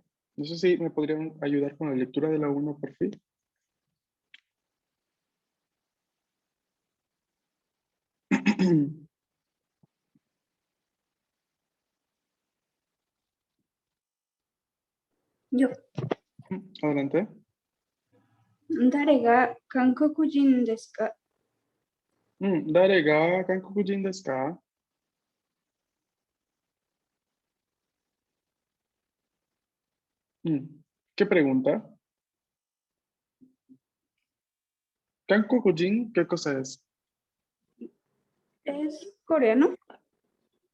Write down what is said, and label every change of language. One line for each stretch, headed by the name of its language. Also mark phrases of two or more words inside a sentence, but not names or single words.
Spanish: No sé si me podrían ayudar con la lectura de la 1 por fin. Yo. Adelante.
Japanese: 誰が韓国人ですか? 誰が韓国人ですか?
Spanish: ¿Qué pregunta? ¿Kankokujin qué cosa es? ¿Es coreano?